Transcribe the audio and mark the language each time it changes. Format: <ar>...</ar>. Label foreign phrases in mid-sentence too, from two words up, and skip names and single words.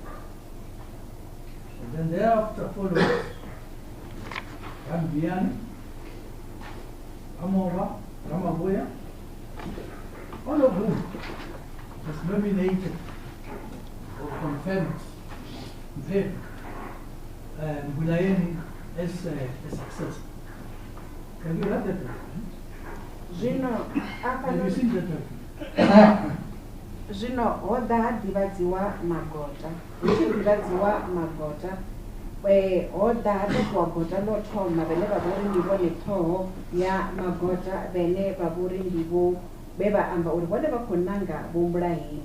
<en>And then thereafter followed Gambiani, Amova, Ramaboya, all of whom was nominated or confirmed Mphephu and Bulaye as a successor. Have you read that document?</en> <ve>Zvino</ve> <en>Have you seen that document?</en> <ve>Zvino ho ḓa ha ḓivhadziwa magota hu tshi ḓivhadziwa magota ho ḓa ha ṱoḓiwa gota ḽo thoma vhane vha vha uri ndi vhone ṱhoho ya magota vhane vha vha uri ndi vho vhe vha amba uri vhone vha khou nanga vho Mbulaheni.</ve>